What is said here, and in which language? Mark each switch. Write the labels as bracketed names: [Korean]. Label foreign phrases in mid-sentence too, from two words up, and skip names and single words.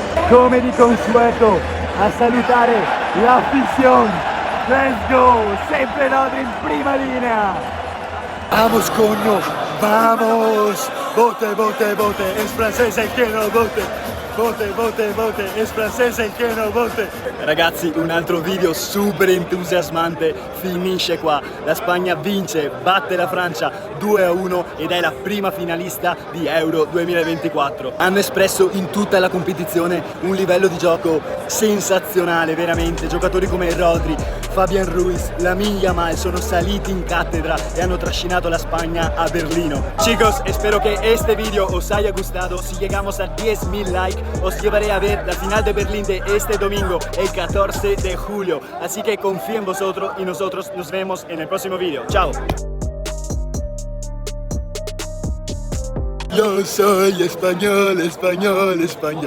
[Italian] come di consueto, a salutare la afición. [English] Let's go, [Italian] sempre Rodri in prima linea. [Spanish] Vamos, coño, vamos. Bote, bote, bote, es francese el que no bote. Bote, bote, bote, es [Italian] francese il che [Spanish] no bote. [Italian] Ragazzi, un altro video super entusiasmante finisce qua. La Spagna vince, batte la Francia 2-1 ed è la prima finalista di Euro 2024. Hanno espresso in tutta la competizione un livello di gioco sensazionale, veramente. Giocatori come Rodri, Fabián Ruiz, Lamine Yamal sono saliti in cattedra e hanno trascinato la España a Berlino. [Spanish] Chicos, espero que este video os haya gustado. Si llegamos a 10.000 likes, os llevaré a ver la final de Berlín de este domingo, el 14 de julio. Así que confío en vosotros y nosotros nos vemos en el próximo video. Chao. Yo soy español, español, español.